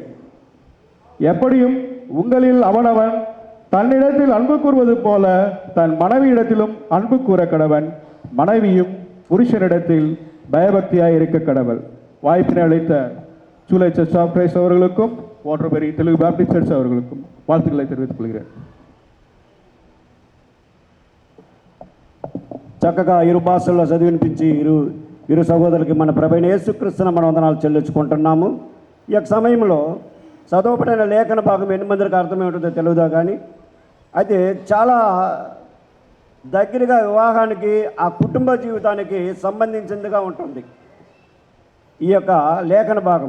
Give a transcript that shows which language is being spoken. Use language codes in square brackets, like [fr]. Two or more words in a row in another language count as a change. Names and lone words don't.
[ta] எப்படியும் உங்களில் அவனவன் தன்னிடத்தில் அன்பு கூறுவது போல தன் மனைவியிடத்திலும் அன்பு கூற கடவன். மனைவியும் புருஷனிடத்தில் பயபக்தியாய் இருக்க கடவள். வாய்ப்பினை அளித்த சூலை சர்ச் ஆஃப் கிரைஸ்ட் அவர்களுக்கும் வாட்டர்பெரி தெலுங்கு பேப்டிஸ்ட் சர்ச் அவர்களுக்கும் வாழ்த்துக்களை தெரிவித்துக் கொள்கிறேன். [te] చక్కగా ఇరు భాషల్లో చదివినిపించి ఇరు సహోదరులకి మన ప్రభువైన యేసుక్రీస్తున మన వందనాలు చెల్లించుకుంటున్నాము. ఈ యొక్క సమయంలో చదవబడిన లేఖన భాగం ఎన్ని మందికి అర్థమేమిటో తెలియదా, కానీ అయితే చాలా దగ్గరగా వివాహానికి ఆ కుటుంబ జీవితానికి సంబంధించిందిగా ఉంటుంది ఈ యొక్క లేఖన భాగం.